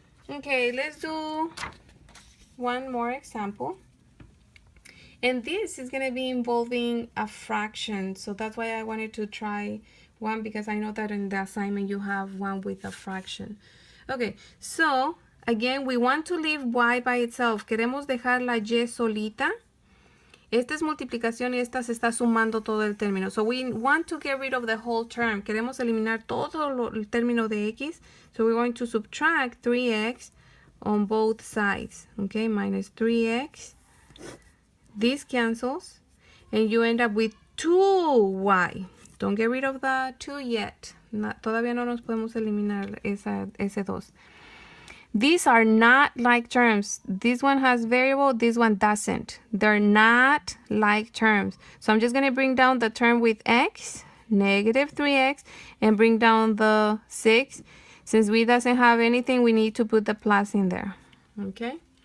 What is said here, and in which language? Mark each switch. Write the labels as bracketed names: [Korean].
[English] Okay, let's do one more example. And this is going to be involving a fraction. So that's why I wanted to try one, because I know that in the assignment you have one with a fraction. Okay, so again, we want to leave y by itself. [Spanish] Queremos dejar la y solita. Esta es multiplicación y esta se está sumando todo el término. [English] So we want to get rid of the whole term. [Spanish] Queremos eliminar todo el término de x. [English] So we're going to subtract 3x on both sides. Okay, minus 3x. This cancels. And you end up with 2y. Don't get rid of the 2 yet. [Spanish] Todavía no nos podemos eliminar ese 2. [English] These are not like terms. This one has variable, this one doesn't. They're not like terms. So I'm just going to bring down the term with x, negative 3x, and bring down the 6. Since we doesn't have anything, we need to put the plus in there. Okay?